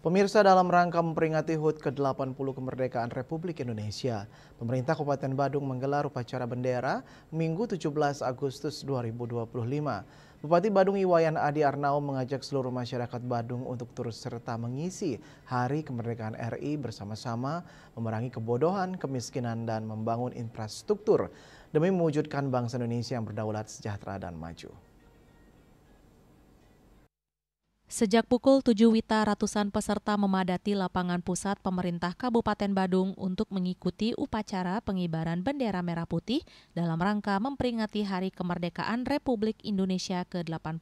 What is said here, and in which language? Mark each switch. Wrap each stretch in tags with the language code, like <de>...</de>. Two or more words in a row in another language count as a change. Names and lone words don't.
<id>Pemirsa, dalam rangka memperingati HUT ke-80 kemerdekaan Republik Indonesia, pemerintah Kabupaten Badung menggelar upacara bendera Minggu 17 Agustus 2025. Bupati Badung Iwayan Adi Arnao mengajak seluruh masyarakat Badung untuk turut serta mengisi Hari Kemerdekaan RI bersama-sama memerangi kebodohan, kemiskinan, dan membangun infrastruktur demi mewujudkan bangsa Indonesia yang berdaulat, sejahtera, dan maju. Sejak pukul 7 WITA, ratusan peserta memadati lapangan pusat pemerintah Kabupaten Badung untuk mengikuti upacara pengibaran bendera merah putih dalam rangka memperingati Hari Kemerdekaan Republik Indonesia ke-80.</id>